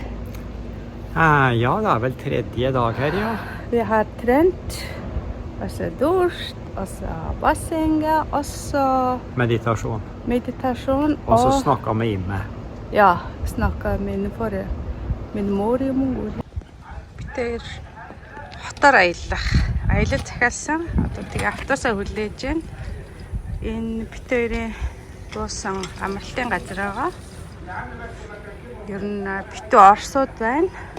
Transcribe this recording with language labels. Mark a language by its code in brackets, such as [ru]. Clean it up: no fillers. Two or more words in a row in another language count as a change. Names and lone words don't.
[no] Ja, det er vel tredje dag her, ja. Vi har trent, og så dusj, og så bassenget, og så Meditasjon. og så snakket med Imme. Ja, snakket med min mor og mor. [mn] Бид хотоор аяллах. Аялал захиалсан. Одоо тэгээ автобусаа хүлээж байна. Энэ бид хоёрын дуусан амарлын газар байгаа. Ер нь битүү орсууд байна.